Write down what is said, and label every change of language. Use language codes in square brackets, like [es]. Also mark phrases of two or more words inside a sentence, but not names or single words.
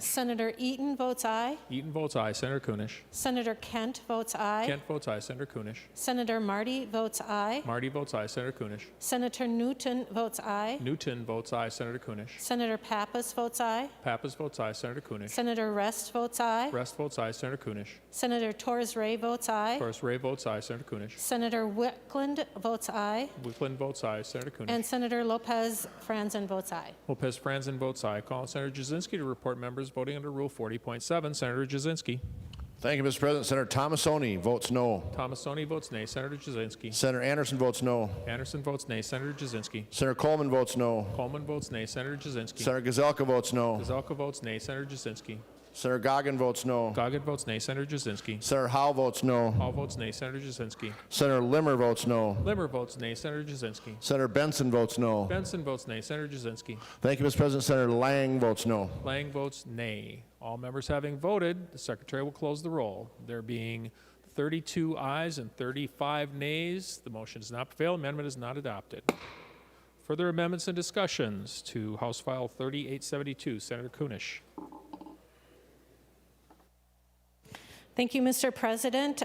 [en] Senator Eaton votes aye. Eaton votes aye. Senator Kunish. Senator Kent votes aye. Kent votes aye. Senator Kunish. Senator Marty votes aye. Marty votes aye. Senator Kunish. Senator Newton votes aye. Newton votes aye. Senator Kunish. Senator Pappas votes aye. Pappas votes aye. Senator Kunish. Senator Rest votes aye. Rest votes aye. Senator Kunish. Senator Torres Ray votes aye. Torres Ray votes aye. Senator Kunish. Senator Wickland votes aye. Wickland votes aye. Senator Kunish. And Senator Lopez Franzen votes aye. Lopez Franzen votes aye. Call on Senator Jasinski to report members voting under Rule 40.7. Senator Jasinski. Thank you, Mr. President. Senator Tomassoni votes no. Tomassoni votes nay. Senator Jasinski. Senator Anderson votes no. Anderson votes nay. Senator Jasinski. Senator Coleman votes no. Coleman votes nay. Senator Jasinski. Senator Gazelka votes no. Gazelka votes nay. Senator Jasinski. Senator Goggin votes no. Goggin votes nay. Senator Jasinski. Senator Howe votes no. Howe votes nay. Senator Jasinski. Senator Limmer votes no. Limmer votes nay. Senator Jasinski. Senator Benson votes no. Benson votes nay. Senator Jasinski. Thank you, Mr. President. Senator Lang votes no. Lang votes nay. All members having voted, the Secretary will close the roll. There being 32 ayes and 35 nays, the motion does not prevail. Amendment is not adopted. Further amendments and discussions to House File 3872. Senator Kunish. Thank you, Mr. President.